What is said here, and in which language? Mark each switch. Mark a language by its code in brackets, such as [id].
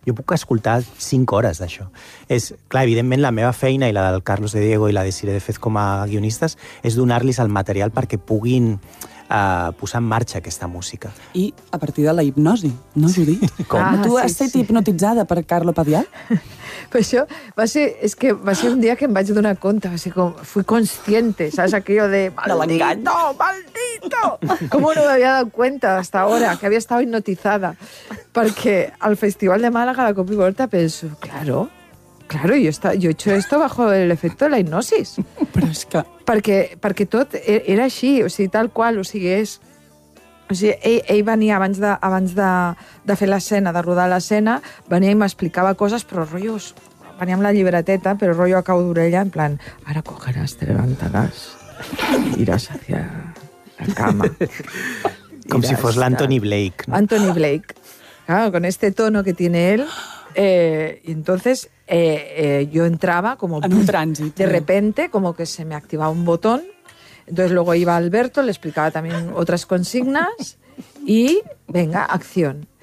[ca] Jo puc escoltar 5 hores d'això. És, clar, evidentment, la meva feina i la del Carlos de Diego i la de Cire de Fez com a guionistes és donar-los el material perquè puguin posar en marxa aquesta música. I a partir de la hipnosi, no, Judit? Com? Tu has estat hipnotitzada per Carlo Padial? Però això va ser, és que va ser un dia que em vaig donar compte, va ser com, [es] fui consciente, [ca] saps, aquello de... [es] ¡Maldito! ¡Maldito! Com no m'havia dado cuenta hasta ahora, que havia estado hipnotizada. Perquè al Festival de Málaga, la Copa y Volta, penso, claro, yo he hecho esto bajo el efecto de la hipnosis. [ca] Però és que... Perquè tot era així, o sigui, tal qual, o sigui, és... O sigui, ell venia abans de fer l'escena, de rodar l'escena, venia i m'explicava coses, però rotllos... Venia amb la llibreteta, però rotllo a cau d'orella, en plan, ara cogeràs, [es] te levantaràs, iràs hacia la cama. [ca] Com si fos l'Anthony Blake. No? Anthony Blake. [es] Claro, con este tono que tiene él. Y entonces yo entraba como... [ca] En un trànsit. [es] De repente, como que se me activaba un botón. Entonces luego iba Alberto, le explicaba también otras consignas y venga, acción.